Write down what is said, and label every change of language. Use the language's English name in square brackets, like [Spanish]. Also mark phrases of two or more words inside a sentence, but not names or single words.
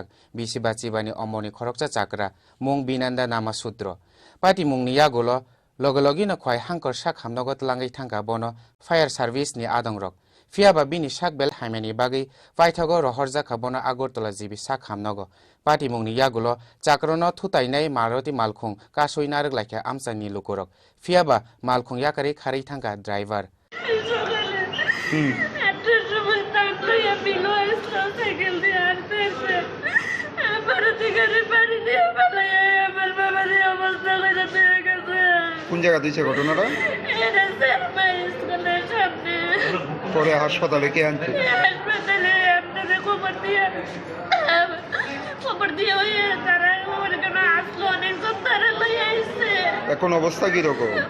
[Kok Borok] bisipachibani omorni khoroksa chakra mung vinanda nama sudra Pati mungni yagulo logologi na khwai hangkor sak hamnogo tlangai thangka bono [English] fire service [Kok Borok] ni adongrok fiaba bini sakbel haimani bagi paithago rohorjaka bono agortala jibi sak hamnogo pati mungni yagulo chakrono thutainai maruti malkhung kasoi narek laikha amchani lukorok fiaba malkhung yakari khari thangka driver [Bangla] কোন জায়গা দিয়েছে ঘটনাটা? পরে হাসপাতালে কে আনছে? এখন অবস্থা কিরকম?